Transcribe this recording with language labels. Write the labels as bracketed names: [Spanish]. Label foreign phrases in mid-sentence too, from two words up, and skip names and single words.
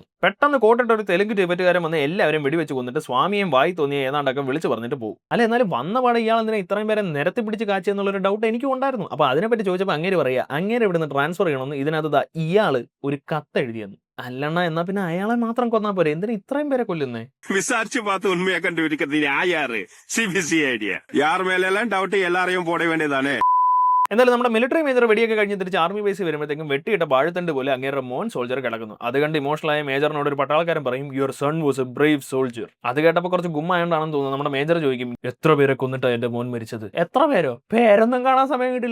[Malayalam] പെട്ടെന്ന് കോട്ടിട്ട ഒരു തെലുങ്ക് ടിബറ്റുകാരൻ വന്ന് എല്ലാവരും വെടിവെച്ച് കൊന്നിട്ട് സ്വാമിയും വായി തോന്നിയ ഏതാണ്ടൊക്കെ വിളിച്ചു പറഞ്ഞിട്ട് പോകും. അല്ല, എന്നാലും വന്ന പാടെ ഇയാൾ എന്തിനാ ഇത്രയും പേരെ നിരത്തി പിടിച്ച് കാച്ചെന്നുള്ളൊരു ഡൗട്ട് എനിക്കും ഉണ്ടായിരുന്നു. അപ്പോൾ അതിനെപ്പറ്റി ചോദിച്ചപ്പോൾ അങ്ങേര് പറയുക, അങ്ങേരെ ഇവിടുന്ന് ട്രാൻസ്ഫർ ചെയ്യണമെന്ന് ഇതിനകത്ത് ഇയാള് ഒരു കത്ത് എഴുതിയെന്ന്. അല്ലണ്ണ, എന്നാ പിന്നെ അയാളെ മാത്രം കൊന്നാ പോരെ, എന്തിനാ ഇത്രയും പേരെ കൊല്ലുന്നേ? [Tamil] விசாரிச்சு பார்த்து உண்மையை கண்டுபிடிக்கிறது யாரு? சிபிசி ஐடியா. யார் மேல எல்லாம் டவுட் எல்லாரையும் போட வேண்டியதானே. [Malayalam] എന്തായാലും നമ്മുടെ മിലിറ്ററി മേജർ വെടിയൊക്കെ കഴിഞ്ഞ് തിരിച്ച് ആർമി ബേസിൽ വരുമ്പോഴത്തേക്കും വെട്ടിയിട്ട വാഴത്തണ്ട് പോലെ അങ്ങേരുടെ മോൻ സോൾജർ കിടക്കുന്നു. അത് കണ്ട് ഇമോഷണലായ മേജറിനോട് ഒരു പട്ടാളക്കാരൻ പറയും, [English] your son was a brave soldier. [Malayalam] അത് കേട്ടപ്പോൾ കുറച്ച് ഗുമ്മായോണ്ടാണെന്ന് തോന്നുന്നു. നമ്മുടെ മേജർ ചോദിക്കും, എത്ര പേരെ കൊന്നിട്ടാ എന്റെ മോൻ മരിച്ചത്? എത്ര പേരോ? പേരൊന്നും കാണാൻ സമയം കിട്ടില്ല.